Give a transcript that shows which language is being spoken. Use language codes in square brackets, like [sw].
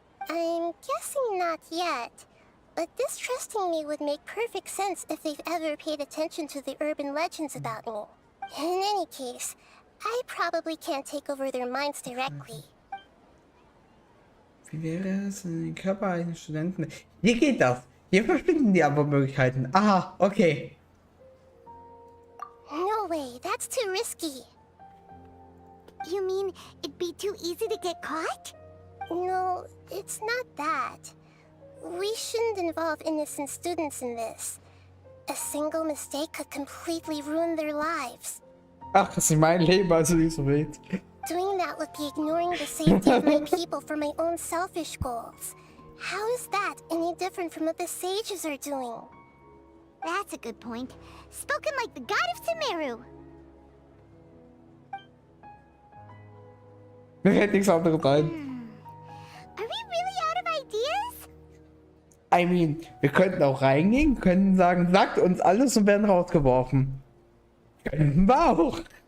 [en] I'm guessing not yet, but distrusting me would make perfect sense if they've ever paid attention to the urban legends about me. In any case, I probably can't take over their minds directly. [de] Wie wäre es in den Körper eines Studenten? Hier geht das. Hier verschwinden die Antwortmöglichkeiten. Aha, okay. [en] No way, that's too risky. You mean it'd be too easy to get caught? No, it's not that. We shouldn't involve innocent students in this. A single mistake could completely ruin their lives. [de] Ach, das ist mein Leben, also nicht so wild. [en] Doing that would be ignoring the safety of my people for my own selfish goals. How is that any different from what the sages are doing? That's a good point. Spoken like the god of Sumeru. [de] Mir fällt nichts anderes ein. [en] Are we really out of ideas? I mean, [de] wir könnten auch reingehen, könnten sagen, sagt uns alles und werden rausgeworfen. Könnten wir auch.